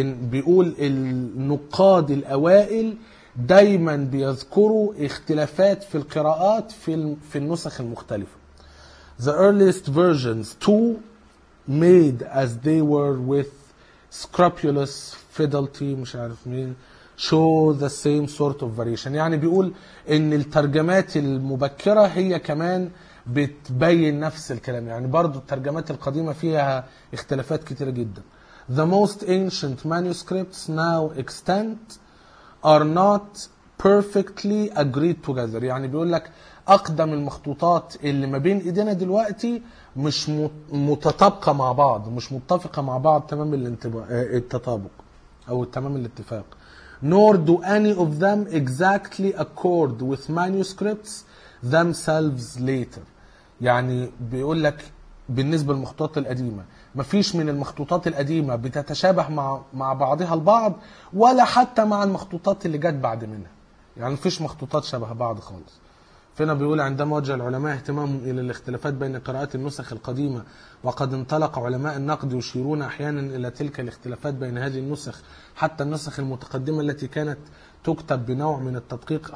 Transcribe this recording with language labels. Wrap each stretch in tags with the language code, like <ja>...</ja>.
<ar>بيقول النقاد الأوائل دايما بيذكروا اختلافات في القراءات في النسخ المختلفة.</ar> <en>The earliest versions too made as they were with scrupulous fidelity,</en> <ar>مش عارف مين,</ar> <en>show the same sort of variation.</en> <ar>يعني بيقول ان الترجمات المبكرة هي كمان بتبين نفس الكلام, يعني برضو الترجمات القديمة فيها اختلافات كتيرة جدا.</ar> <en>The most ancient manuscripts now extant are not perfectly agreed together.</en> <ar>يعني بيقول لك أقدم المخطوطات اللي ما بين إيدينا دلوقتي مش متطابقة مع بعض, مش متفقة مع بعض تمام التطابق أو تمام الاتفاق.</ar> <en>Nor do any of them exactly accord with manuscripts themselves later.</en> <ar>يعني بيقول لك بالنسبة للمخطوطات القديمة مفيش من المخطوطات القديمة بتتشابه مع بعضها البعض, ولا حتى مع المخطوطات اللي جت بعد منها. يعني مفيش مخطوطات شبه بعض خالص. فينا بيقول عندما وجه العلماء اهتمامهم إلى الاختلافات بين قراءات النسخ القديمة, وقد انطلق علماء النقد يشيرون أحيانا إلى تلك الاختلافات بين هذه النسخ حتى النسخ المتقدمة التي كانت تكتب بنوع من التدقيق.</ar>